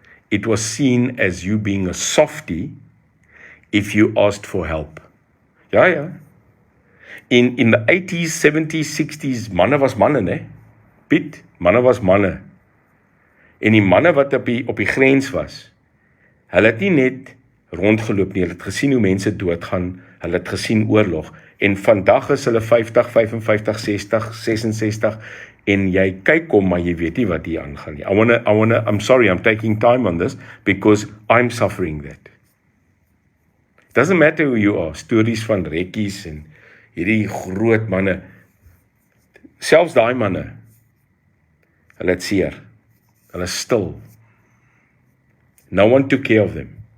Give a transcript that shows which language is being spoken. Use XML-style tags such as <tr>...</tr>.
<en>It was seen as you being a softie if you asked for help. Ja. In the 80s, 70s, 60s,</en> <af>manne was manne, ne? Piet, manne was manne. En die manne wat op die grens was, hulle het nie net rondgeloop nie, hulle het gesien hoe mense doodgaan, hulle het gesien oorlog, en vandag is hulle 50, 55, 60, 66, en jy kyk om, maar jy weet nie wat hier aangaan nie.</af> <en>I'm sorry, I'm taking time on this, because I'm suffering that. Doesn't matter who you are, stories</en> <af>van rekkies en hierdie groot manne, selfs daai manne, hulle het seer, hulle is stil.</af> <en>No one took care of them.</en>